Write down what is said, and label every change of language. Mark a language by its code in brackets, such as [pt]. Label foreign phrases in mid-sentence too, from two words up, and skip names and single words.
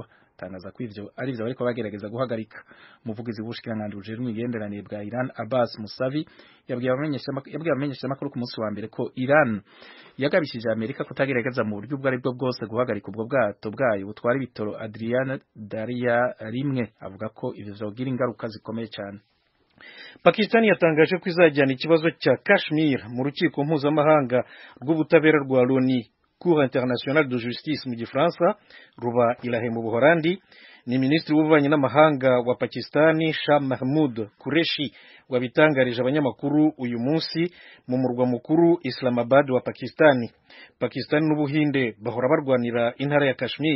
[rn] Tangaza ko ivyo ari byo bariko bagerageza guhagarika. Umuvugizi w'ubushikiranganji bujejwe imigenderanire bwa Iran Abbas Musavi yabwiye abamenyeshamakuru ku munsi wa mbere ko Iran yagabishije Amerika kutagerageza mu buryo ubwo ari bwo bwose guhagarika ubwo bwato bwayo butwara ibitoro Adrian Darya rimwe. Avuga ko ivyo vyogira ingaruka zikomeye cyane. [rw] Pakistan yatangaje ko izajyana ikibazo cya Kashmir mu rukiko mpuzamahanga rw'ubutabera rwa Loni, [fr] Cour internationale de justice [rw] mu Gifaransa, ruba Ilahe mu Buholandi. Ni Minisitiri w'ububanyi n'amahanga wa Pakistani Shah Mahmood Qureshi wabitangarije abanyamakuru uyu munsi mu murwa mukuru Islamabad wa Pakistani. Pakistani n'Ubuhinde bahora barwanira intara ya Kashmir.